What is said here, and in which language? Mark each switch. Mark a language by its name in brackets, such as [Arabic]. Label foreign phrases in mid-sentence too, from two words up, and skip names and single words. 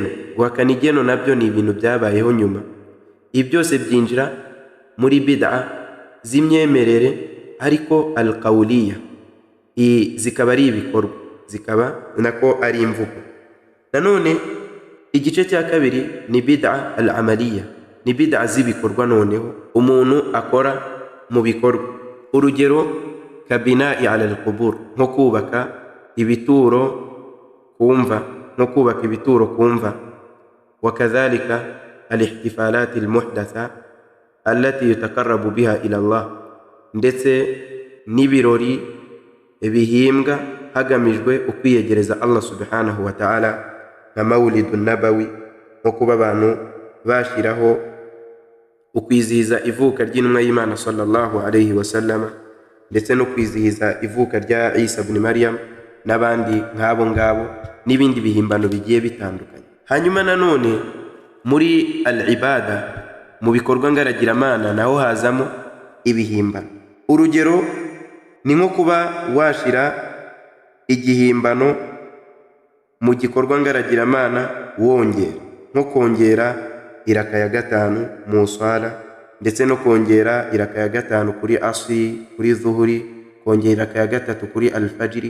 [Kinyarwanda] Guhakana igeno nabyo ni ibintu byabayeho nyuma. Ibi byose byinjira muri bid'a z'imyemerere ariko al-qawliya, zikaba ari ibikorwa, zikaba nako ari imvugo. Nanone igice cya kabiri ni [Arabic] بدعة العملية, [Kinyarwanda] ni bid'a z'ibikorwa noneho umuntu akora mu bikorwa. [Arabic] Urugero كبناء على القبور, [Kinyarwanda] nko kubaka ibituro kumva, nko kubaka ibituro kumva. [Arabic] وكذلك الاحتفالات المحدثة التي يتقرب بها إلى الله, [Kinyarwanda] ndetse n'ibirori bihimbwa hagamijwe ukwiyegereza [Arabic] الله سبحانه وتعالى, [Kinyarwanda] nka [Arabic] مولد نبوي, [Kinyarwanda] nko kuba abantu bashiraho ukwizihiza ivuka ry'intumwa y'Imana [Arabic] صلى الله عليه وسلم, [Kinyarwanda] ndetse no kwizihiza ivuka rya Isa ibn Maryam n'abandi nk'abo ngabo, n'ibindi bihimbano bigiye bitandukanye. Hanyuma nanone muri al-ibada, mu bikorwa ngaragiramana, naho hazamo ibihimbano. Urugero ni nko kuba washira igihimbano mu gikorwa ngaragiramana wongera, nko kongera iraka ya gatanu mu swala, ndetse no kongera iraka ya gatanu kuri asri, kuri zuhuri, kongera iraka ya gatatu kuri al-fajri.